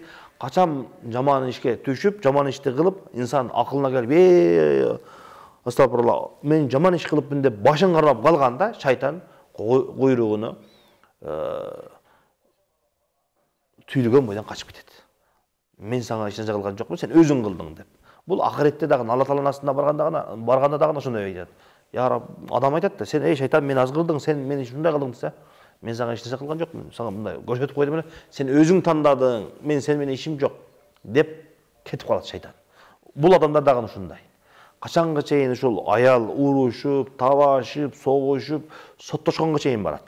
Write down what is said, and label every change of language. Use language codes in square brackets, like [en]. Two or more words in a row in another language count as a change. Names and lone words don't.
[ky] Качан жаман ишке түшүп, жаман ишти кылып, инсан акылына келип, астапыралла, мен жаман иш кылыпмын деп башын кармап калганда, шайтан куйругуну түйүлгөн бойдон качып кетет. Мен сага эч нерсе кылган жокмун, сен өзүң кылдың деп. Бул ахиретте дагы Алла Тааланын астына барганда дагы ошондой айтат. Я Раб, адам айтат да, сен эй шайтан мени азгырдың, сен мени ушундай кылдың десе, мен сага эч нерсе кылган жокмун, сага мындай көрсөтүп койдум эле, сен өзүң тандадың, мен сен менен ишим жок деп кетип калат шайтан. Бул адамдар дагы ушундай. Качанга чейин ушул аял урушуп, табашып, согушуп, соттошконго чейин барат.